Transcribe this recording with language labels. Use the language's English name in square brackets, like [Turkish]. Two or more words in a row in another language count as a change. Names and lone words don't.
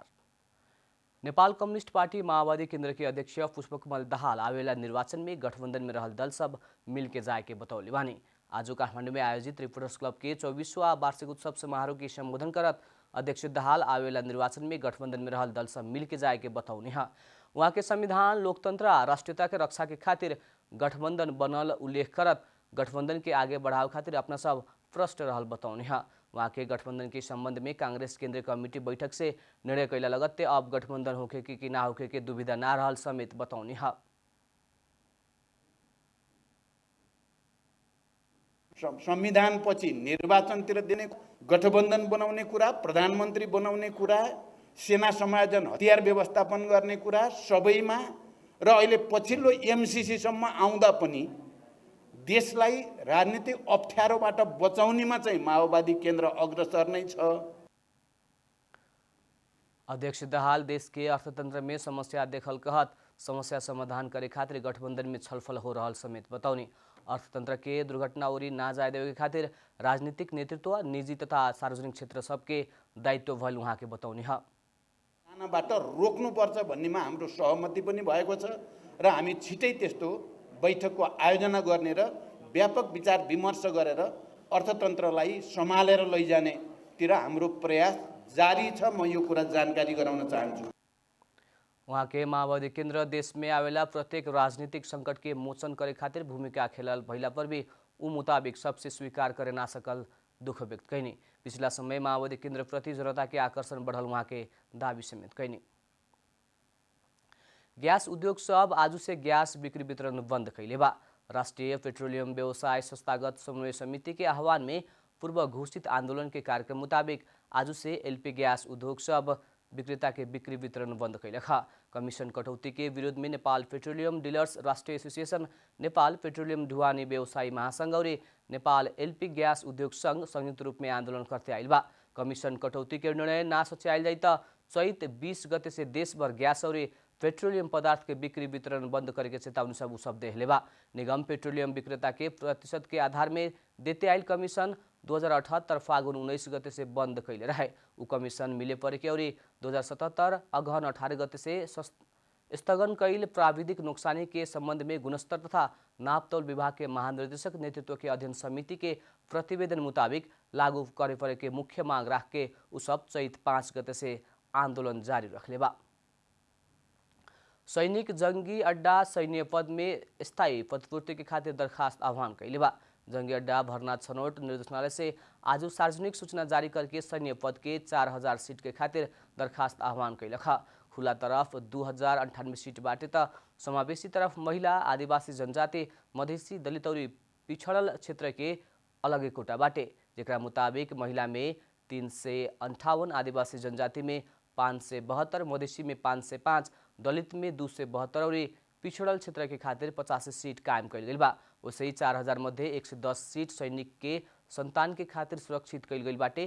[Bhojpuri] नेपाल कम्युनिस्ट पार्टी माओवादी केंद्र के अध्यक्ष पुष्पकमल दाहाल आवेला निर्वाचन में गठबंधन में रहल दल सब मिल के जाए के बतौले बानी। आज काठमांडू में आयोजित रिपोर्टर्स क्लब के 24वां वार्षिक उत्सव समारोह के संबोधन करत अध्यक्ष दाहाल आवेला निर्वाचन में गठबंधन में रहल दल सब मिल के जाए के बतौनी है। वहाँ के संविधान, लोकतंत्र आ राष्ट्रीयता के रक्षा के खातिर गठबंधन बनल उल्लेख करत गठबंधन के आगे बढ़ाव खातिर अपना सब प्रश्न रहल बतौनी है। वहाँ के गठबंधन के संबंध में कांग्रेस केंद्रीय कमेटी बैठक से निर्णय कैला लगत्ते अब गठबंधन होके कि ना होके के दुविधा ना रहल समेत बतौनी है। [Nepali] संविधान पछि निर्वाचनतिर दिने, गठबन्धन बनाउने कुरा, प्रधानमन्त्री बनाउने कुरा, सेना समायोजन, हतियार व्यवस्थापन गर्ने कुरा सबैमा र अहिले पछिल्लो एमसीसी सम्म आउँदा पनि देशलाई राजनीतिक अप्ठ्यारोबाट बचाउनेमा चाहिँ माओवादी केन्द्र अग्रसर नै छ। [Bhojpuri] अध्यक्ष दाहाल देश के अर्थतंत्र में समस्या देखल कहत समस्या समाधान करे खातिर गठबंधन में छलफल हो रहा समेत बतौनी। अर्थतंत्र के दुर्घटना ओरी ना जाए देवे के खातिर राजनीतिक नेतृत्व, निजी तथा सार्वजनिक क्षेत्र सबके दायित्व भल वहाँ के बतौनी है। [Nepali] बाट रोक्नुपर्छ भन्नेमा हाम्रो सहमति पनि भएको छ र हामी छिटै त्यस्तो बैठकको आयोजना गर्ने र व्यापक विचार विमर्श गरेर अर्थतन्त्रलाई सम्हालेर लैजानेतिर हाम्रो प्रयास जारी छ। म यो कुरा जानकारी गराउन चाहन्छु। [Bhojpuri] वहाँ के माओवादी केंद्र देश में आवेला प्रत्येक राजनीतिक संकट के मोचन करे खातिर भूमिका खेलल भइला पर भी उ मुताबिक सबसे स्वीकार करे ना सकल दुख व्यक्त कैनी। पिछला समय माओवादी केंद्र प्रति जनता के आकर्षण बढ़ल वहाँ के दावी समेत कैनी। गैस उद्योग सब आज से गैस बिक्री वितरण बंद कैले बा। राष्ट्रीय पेट्रोलियम व्यवसाय संस्थागत समन्वय समिति के आह्वान में पूर्व घोषित आंदोलन के कार्यक्रम मुताबिक आज से एलपी गैस उद्योग सब विक्रेता के बिक्री वितरण बंद कैलखा। कमीशन कटौती के विरोध में नेपाल पेट्रोलियम डीलर्स राष्ट्रीय एसोसिएशन, नेपाल पेट्रोलियम ढुवानी व्यवसायी महासंघ और नेपाल एलपी गैस उद्योग संघ संयुक्त रूप में आंदोलन करते आइल बा। कमीशन कटौती के निर्णय ना सच्याइल जाई त चैत 20 गते से देश भर गैस और पेट्रोलियम पदार्थ के बिक्री वितरण बंद करे के चेतावनी सब शब्द हेलेबा। निगम पेट्रोलियम विक्रेता के प्रतिशत के आधार में देते आइल कमीशन 2078 फागुन 19 गते से बंद कैले रहे। उ कमीशन मिले परे के और 2077 अगहन 18 गते से स्थगन कैल प्राविधिक नुकसानी के संबंध में गुणस्तर तथा नापतौल विभाग के महानिर्देशक नेतृत्व के अध्ययन समिति के प्रतिवेदन मुताबिक लागू करे परे के मुख्य मांग राख के उ सब चैत 5 गते से आंदोलन जारी रखले बा। सैनिक जंगी अड्डा सैन्य पद में स्थायी पदपूर्ति के खातिर दरखास्त आह्वान कैले बा। जंगी अड्डा भरना छनौट निर्देशनालय से आज सार्वजनिक सूचना जारी करके सैन्य पद के 4000 सीट के खातिर दरखास्त आह्वान कैलखा। खुला तरफ 2098 सीट बाटे त समावेशी तरफ महिला, आदिवासी जनजाति, मधेसी, दलित और पिछड़ल क्षेत्र के अलगे कोटा बाटे। जेकरा मुताबिक महिला में 358, आदिवासी जनजाति में 572, मधेसी में 505, दलित में 272 और पिछड़ल क्षेत्र के खातिर 85 सीट कायम कैल गई बा। वैसे ही 4000 मध्य 110 सीट सैनिक के संतान के खातिर सुरक्षित कैल गई बाटे।